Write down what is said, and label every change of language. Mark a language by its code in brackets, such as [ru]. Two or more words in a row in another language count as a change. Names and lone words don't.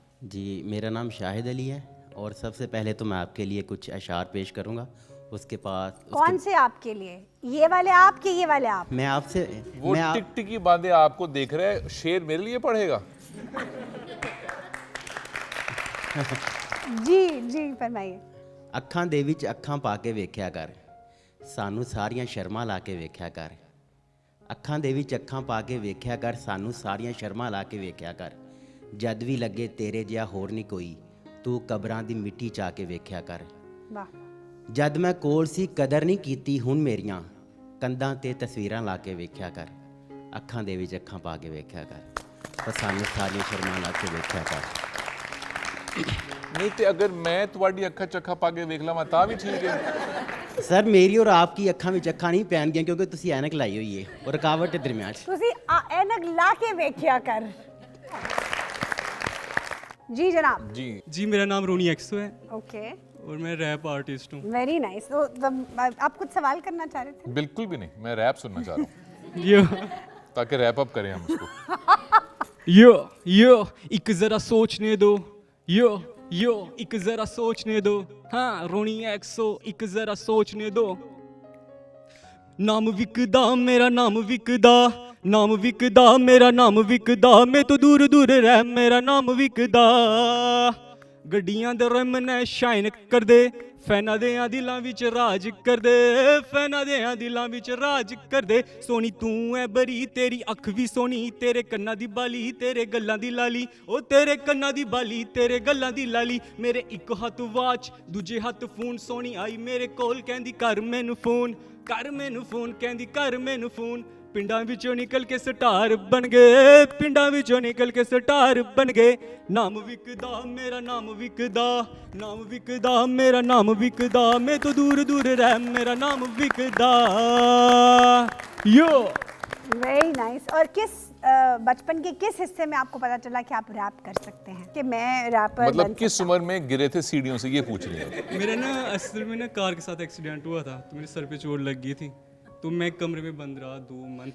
[ur] جی, میرا نام شاہد علی ہے, اور سب سے پہلے تو میں آپ کے لیے کچھ اشعار پیش کروں گا. اس کے پاس کون سے آپ کے لیے؟ یہ والے آپ کے, یہ والے آپ؟ میں آپ سے وہ ٹک ٹکی باندھے آپ کو دیکھ رہے, شعر میرے لیے پڑھے گا؟ جی جی فرمائیے. [pa] ਅੱਖਾਂ ਦੇ ਵਿੱਚ ਅੱਖਾਂ ਪਾ ਕੇ ਵੇਖਿਆ ਕਰ, ਸਾਨੂੰ ਸਾਰੀਆਂ ਸ਼ਰਮਾਂ ਲਾ ਕੇ ਵੇਖਿਆ ਕਰ. ਅੱਖਾਂ ਦੇ ਵਿੱਚ ਅੱਖਾਂ ਪਾ ਕੇ ਵੇਖਿਆ ਕਰ, ਸਾਨੂੰ ਸਾਰੀਆਂ ਸ਼ਰਮਾਂ ਲਾ ਕੇ ਵੇਖਿਆ ਕਰ. ਜਦ ਵੀ ਲੱਗੇ ਤੇਰੇ ਜਿਹਾ ਹੋਰ ਨਹੀਂ ਕੋਈ, ਤੂੰ ਕਬਰਾਂ ਦੀ ਮਿੱਟੀ ਚਾ ਕੇ ਵੇਖਿਆ ਕਰ. ਵਾਹ. ਜਦ ਮੈਂ ਕੋਲ ਸੀ ਕਦਰ ਨਹੀਂ ਕੀਤੀ, ਹੁਣ ਮੇਰੀਆਂ ਕੰਧਾਂ ਤੇ ਤਸਵੀਰਾਂ ਲਾ ਕੇ ਵੇਖਿਆ ਕਰ. ਅੱਖਾਂ ਦੇ ਵਿੱਚ ਅੱਖਾਂ ਪਾ ਕੇ ਵੇਖਿਆ ਕਰ, ਪਰ ਸਾਨੂੰ ਸਾਰੀਆਂ ਸ਼ਰਮਾਂ ਲਾ ਕੇ ਵੇਖਿਆ ਕਰ. نہیں تو اگر میں تواڈی اکھا چکھا پا کے ویکھ لواں تاں بھی ٹھیک ہے. سر میری اور آپ کی اکھاں وچ اکھاں نہیں پہن گیا کیونکہ تسی اینک لائی ہوئی ہے اور رکاوٹ ہے درمیان. تسی اینک لا کے ویکھیا کر. جی جناب. [ur] جی میرا نام رونی ایکسو ہے. اوکے. اور میں ریپ آرٹسٹ ہوں. [en] very nice. [ur] تو آپ کچھ سوال کرنا چاہ رہے تھے؟ بالکل بھی نہیں, میں ریپ سننا چاہ رہا ہوں تاکہ [en] wrap up [ur] کریں ہم اس کو. یو ایک ذرا سوچنے دو, یو ایک ذرا سوچنے دو, ہاں رونی ایکسو ایک ذرا سوچنے دو. [pa] نام وکدا میرا نام وکدا, نام وکدا میرا نام وکدا, میں تو دور دور رہ میرا نام وکدا. گڈیاں دے رم نے شائن کر دے, فینا دیاں دلاں وچ راج کر دے, فینا دیاں دلاں وچ راج کر دے. سونی توں اے بری تیری اکھ وی سونی, تیرے کناں دی بالی تیرے گلاں دی لالی, او تیرے کناں دی بالی تیرے گلاں دی لالی. میرے ایک ہاتھ واچ دوجے ہاتھ فون, سونی آئی میرے کول کہندی کر مینوں فون, کر مینوں فون, کہندی کر مینوں فون. پنڈاں وچوں نکل کے سٹار بن گئے, پنڈاں وچوں نکل کے سٹار بن گئے. نام وکدا میرا نام وکدا, نام وکدا میرا نام وکدا, میں تو دور دور رہ میرا نام وکدا. یو [en] very nice. [ur] اور کس بچپن کے کس حصے میں آپ کو پتا چلا کہ آپ ریپ کر سکتے ہیں, کہ میں ریپر مطلب کس عمر میں گرے تھے سیڑھیوں سے, یہ پوچھ رہے ہیں. میرا نا اصل میں نا کار کے ساتھ ایکسیڈنٹ ہوا تھا, تو میرے سر پہ چوٹ لگ گئی تھی, تو میں کمرے میں بند رہا 2 منتھ.